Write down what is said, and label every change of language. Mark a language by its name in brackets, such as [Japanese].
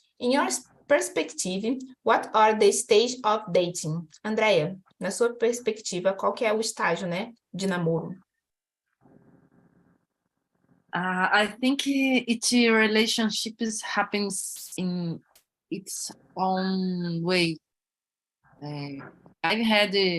[English] In your perspective, what are the stage of dating? [Portuguese] Andrea, na sua perspectiva, qual que é o estágio, né, de namoro? [English] I think each relationship happens in its own way. I've had